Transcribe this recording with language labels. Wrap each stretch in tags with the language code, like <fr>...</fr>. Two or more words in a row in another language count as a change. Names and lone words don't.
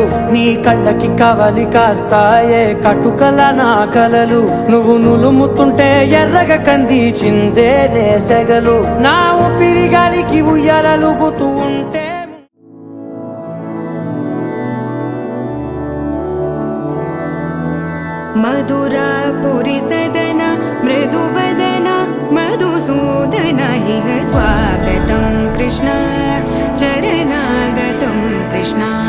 <te>నీ కళ్ళకి కవలి కాస్తాయే కటుకల నా కలలు, నువ్వు నులుముతుంటే ఎర్రగ కంది చిందే నేసెగలు. నా ఊపిరి గాలికి ఉయ్యాలలుగుతూ ఉంటే</te> <sa>मधुरापुरी सदन मृदुवदन मधुसूदन इह स्वागतं कृष्ण चरणागतं कृष्ण.</sa>